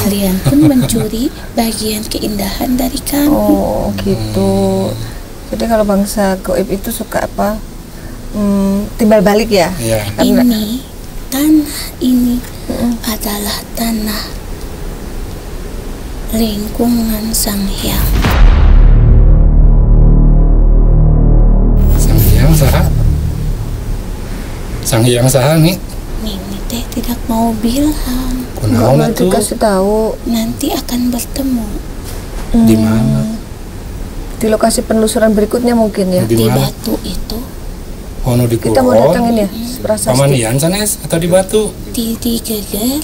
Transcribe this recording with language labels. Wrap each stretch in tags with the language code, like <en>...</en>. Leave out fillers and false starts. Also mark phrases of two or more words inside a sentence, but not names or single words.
<id>kalian pun mencuri bagian keindahan dari kami. Oh gitu. Jadi kalau bangsa goib itu suka apa? Timbal balik ya. Iya. Ini tanah ini adalah tanah lingkungan Sang Hyang.</id> <su>Sang Hyang saha? Sang Hyang saha nih?</su> <id>Mimi teh tidak mau bilang, Enggak mau dikasih tahu. nanti akan bertemu Di mana? Di lokasi penelusuran berikutnya mungkin ya. Di di mana? batu itu,</id> <jv>Ono di</jv> <id>Kita mau Kulon. datangin ya. Prasasti. Pamanian sanes atau di Batu? di Geger.</id>